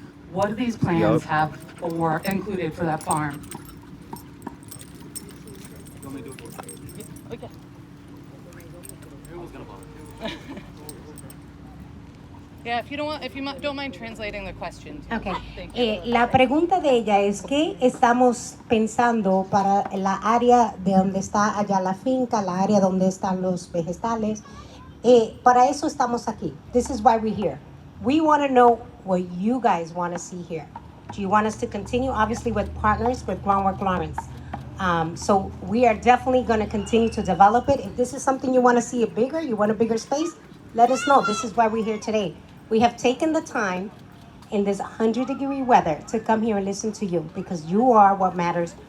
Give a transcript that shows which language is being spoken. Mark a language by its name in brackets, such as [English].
[English] What do these plans have for included for that farm? Yeah, if you don't mind translating the question. Okay. Thank you. [Spanish] La pregunta de ella es qué estamos pensando para la área de donde está allá la finca, la área donde están los vegetales. Para eso estamos aquí. [English] This is why we're here. We want to know what you guys want to see here. Do you want us to continue? Obviously with partners with Groundwork Lawrence. So we are definitely going to continue to develop it. If this is something you want to see it bigger, you want a bigger space, let us know. This is why we're here today. We have taken the time in this 100-degree weather to come here and listen to you because you are what matters.